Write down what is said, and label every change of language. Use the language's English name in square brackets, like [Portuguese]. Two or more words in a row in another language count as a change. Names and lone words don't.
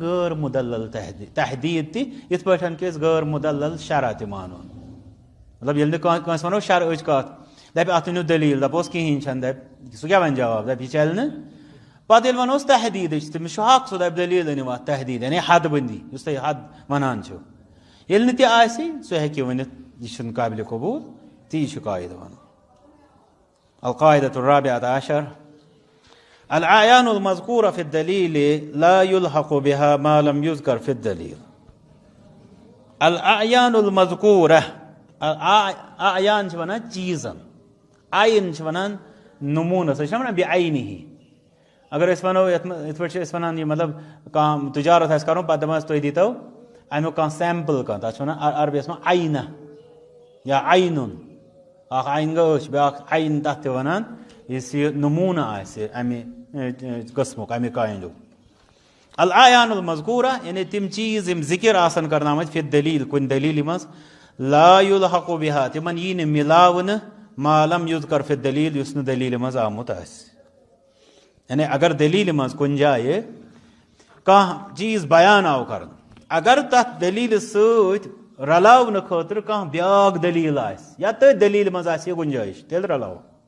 [Kashmiri] غٲر مدلل تحدید تہِ یِتھ پٲٹھۍ کہ أسۍ غٲر مدلل شرع تہِ مانو مطلب ییٚلہِ نہٕ کٲنٛسہِ ونو شرعٕچ کتھ دپہِ اتھ ؤنِو دلیٖل دپوس کہیٖنۍ چھنہٕ دپہِ سُہ کیاہ ونہِ جواب دپہِ یہِ چلہِ نہٕ پتہٕ ییٚلہِ ونوس تحدیدٕچ تٔمِس چھُ حق سُہ دپہِ دلیٖل أنِو اتھ تحدید یعنی حد بندی یُس تُہۍ حد ونان چھِو ییٚلہِ نہٕ تہِ آسہِ سُہ ہیٚکہِ ؤنِتھ یہ چھُنہٕ قابلِ قبوٗل تی چھُ قاعدٕ ونان [Arabic] القاعدة الرابعة عشر الأعيان المذكورة في الدليل [Kashmiri] لا يلحق بها ما لم يذكر في الدليل [Arabic] الأعيان المذكورة [Kashmiri] أعيان چھِ ونان چیٖزن عین چھِ ونان نموٗنس أسۍ چھِنا ونان بعینہِ اگر أسۍ ونو یتھ پٲٹھۍ چھِ أسۍ ونان یہِ مطلب کانٛہہ تجارت آسہِ کرُن پتہٕ دپان تُہۍ دیٖتو امیُک کانٛہہ سیمپل کانٛہہ تتھ چھِ ونان عربیس منٛز عینہ یا عینُن اکھ عین گوٚو أچھ بیاکھ عین تتھ تہِ ونان یُس یہِ نموٗنہٕ آسہِ امہِ قٕسمُک امہِ کاینُک [Arabic] الأعیان المذکورہ [Kashmiri] یعنی تِم چیٖز یِم ذکر آسن کرنامٕتۍ [Arabic] فی دلیٖل [Kashmiri] کُنہِ دلیٖلہِ منٛز [Arabic] لا یلحق بها [Kashmiri] تِمن یی نہٕ مِلاونہٕ [Arabic] ما لم یذکر فی دلیٖل [Kashmiri] یُس نہٕ دلیٖلہِ منٛز آمُت آسہِ یعنی اگر دلیٖلہِ منٛز کُنہِ جایہِ کانٛہہ چیٖز بیان آو کرنہٕ اگر تتھ دلیٖلہِ سۭتۍ رلاونہٕ خٲطرٕ کانٛہہ بیاکھ دلیٖل آسہِ یا تٔتھۍ دلیٖلہِ منٛز آسہِ یہِ گُنجٲیش تیٚلہِ رلاوو